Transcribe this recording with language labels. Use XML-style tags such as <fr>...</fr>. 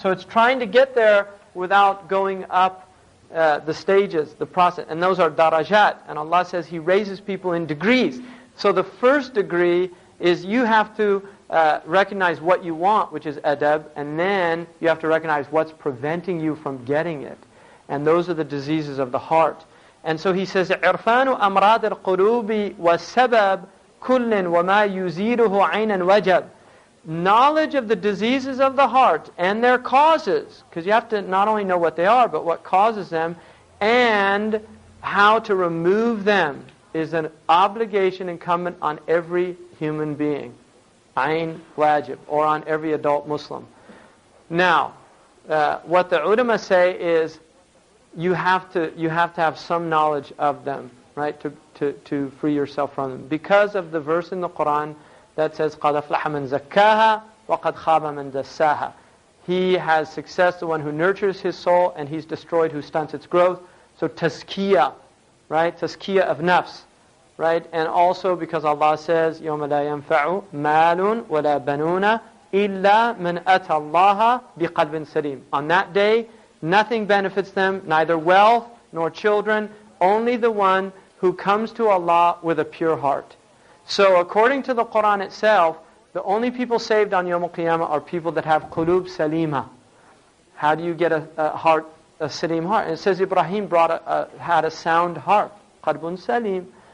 <en>So it's trying to get there without going up the stages, the process. And those are darajat. And Allah says He raises people in degrees. So the first degree is you have to recognize what you want, which is adab, and then you have to recognize what's preventing you from getting it. And those are the diseases of the heart.</en> <ar>And so he says, عِرْفَانُ أَمْرَادِ الْقُلُوبِ وَالسَّبَبْ كُلٍّ وَمَا يُزِيدُهُ عَيْنًا وَجَبْ.</ar> <en>Knowledge of the diseases of the heart and their causes, because you have to not only know what they are, but what causes them, and how to remove them, is an obligation incumbent on every human being. Ayn wajib, or on every adult Muslim. Now, what the ulama say is, you have to have some knowledge of them, right, to free yourself from them, because of the verse in the Quran that says</en> <ar>قَدْ أَفْلَحَ مَنْ زَكَّاهَا وَقَدْ خَابَ مَنْ دَسَّاهَا.</ar> <en>He has success, the one who nurtures his soul, and he's destroyed who stunts its growth. So tazkiyah, right, tazkiyah of nafs, right?</en> <ar>And also because Allah says, يَوْمَ لَا يَنْفَعُ مَالٌ وَلَا بَنُونَ إِلَّا مَنْ أَتَى اللَّهَ بِقَلْبٍ سَلِيمٍ.</ar> <en>On that day, nothing benefits them, neither wealth nor children, only the one who comes to Allah with a pure heart. So according to the Quran itself, the only people saved on Yawm al-Qiyamah are people that have qulub salima. How do you get a heart, a salim heart? And it says Ibrahim had a sound heart, qalbun salim.</en>